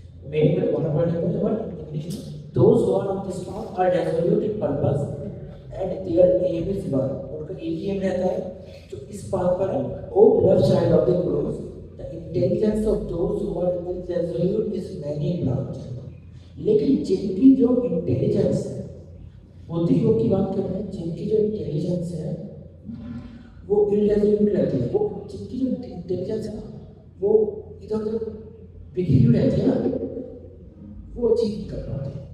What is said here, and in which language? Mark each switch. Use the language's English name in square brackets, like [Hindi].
[Hindi] मेरी में दोनों पढ़ लेते हैं, बट इंग्लिश में [English] those who are on this path are resolute in purpose and their aim is one. [Hindi] उनका एक ही एम रहता है जो इस पाथ पर है। [English] O beloved child of the Gurus, the intelligence of those who are resolute is many branches. [Hindi] लेकिन जिनकी जो इंटेलिजेंस है, बुद्धि योग की बात कर रहे हैं, जिनकी जो इंटेलिजेंस है वो इरेजोल्यूट रहती है, वो जिनकी जो इंटेलिजेंस है वो इधर उधर बिखरी हुई रहती है ना, वो अचीव नहीं कर पाते।